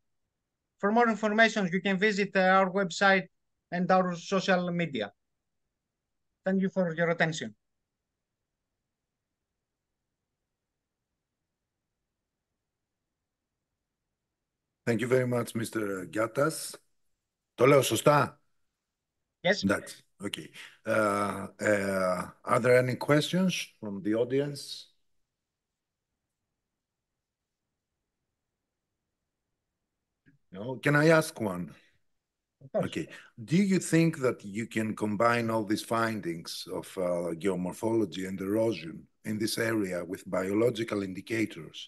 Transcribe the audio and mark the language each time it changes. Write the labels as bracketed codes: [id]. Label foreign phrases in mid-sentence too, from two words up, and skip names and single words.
[en] For more information, you can visit our website and our social media. Thank you for your attention. Thank you very much, Mr. Giattas. [el] Το λέω σωστά? [en] Yes. That's okay. Are there any questions from the audience? No? Can I ask one? Of course. Okay. Do you think that you can combine all these findings of geomorphology and erosion in this area with biological indicators?